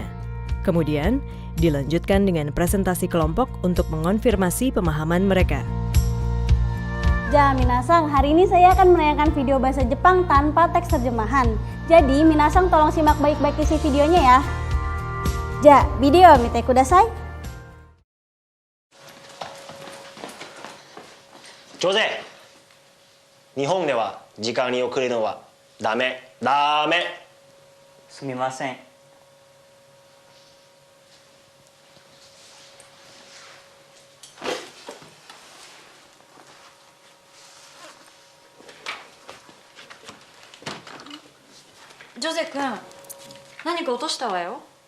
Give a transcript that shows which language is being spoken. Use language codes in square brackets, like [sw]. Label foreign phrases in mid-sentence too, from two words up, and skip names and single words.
[id] Kemudian, dilanjutkan dengan presentasi kelompok untuk mengonfirmasi pemahaman mereka. [ja] じゃ、皆さん, [id] hari ini saya akan menayangkan video bahasa Jepang tanpa teks terjemahan. Jadi, minasang tolong simak baik-baik isi videonya ya. [ja] じゃ、ビデオ見てください. 上手。日本では時間に遅れるのはダメ。すみません。ジョゼ君、何か落としたわよ。